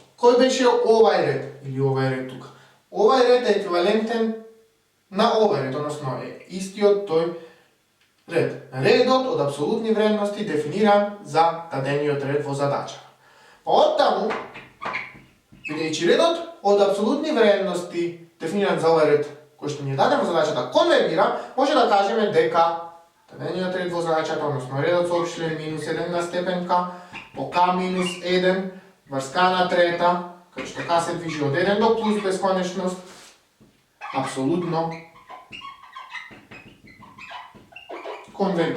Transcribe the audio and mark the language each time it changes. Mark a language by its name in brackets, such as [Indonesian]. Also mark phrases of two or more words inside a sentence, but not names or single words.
[Macedonian] Кој беше овај ред или овај ред тука? Овај ред е еквивалентен на овај ред, односно е истиот тој ред. Редот од апсолутни вредности дефиниран за дадениот ред во задача. Па оттаму, бидејќи редот од апсолутних вредности дефиниран за овај ред кој што ми је дадемо задачата конвергира, може да кажеме дека dадениот ред во задачата, односно редот со општ член минус 1 на степен k по k минус 1 врз k на трета, кај што k се движи од 1 до плюс бесконечност, апсолутно конвергира.